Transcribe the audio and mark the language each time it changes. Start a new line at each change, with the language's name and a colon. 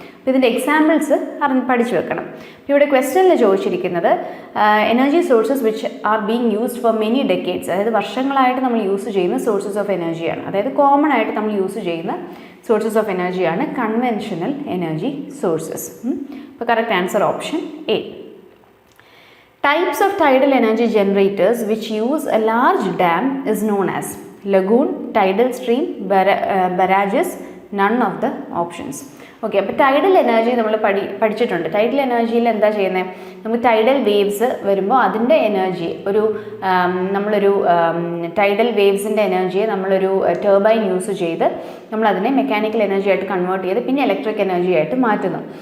Malayalam: അപ്പോൾ ഇതിൻ്റെ എക്സാമ്പിൾസ് പഠിച്ചു വെക്കണം. ഇവിടെ ക്വസ്റ്റ്യനിൽ ചോദിച്ചിരിക്കുന്നത്
English: energy sources which are being used for many decades,
Malayalam: അതായത് വർഷങ്ങളായിട്ട് നമ്മൾ യൂസ് ചെയ്യുന്ന സോഴ്സസ് ഓഫ് എനർജിയാണ്. അതായത് കോമൺ ആയിട്ട് നമ്മൾ യൂസ് ചെയ്യുന്ന സോഴ്സസ് ഓഫ് എനർജിയാണ് കൺവെൻഷണൽ എനർജി സോഴ്സസ്. അപ്പോൾ correct answer option A.
English: Types of tidal energy generators which use a large dam is known as lagoon, tidal stream, barrages, none of the options.
Malayalam: Okay, അപ്പോൾ tidal energy നമ്മൾ പഠിച്ചിട്ടുണ്ട്. Tidal എനർജിയിൽ എന്താ ചെയ്യുന്നത്? നമുക്ക് tidal waves വരുമ്പോൾ അതിൻ്റെ energy നമ്മളൊരു ടൈഡൽ വേവ്സിൻ്റെ എനർജിയെ നമ്മളൊരു ടർബൈൻ യൂസ് ചെയ്ത് നമ്മളതിനെ മെക്കാനിക്കൽ എനർജി ആയിട്ട് കൺവേർട്ട് ചെയ്ത് പിന്നെ ഇലക്ട്രിക് എനർജി ആയിട്ട് മാറ്റുന്നു.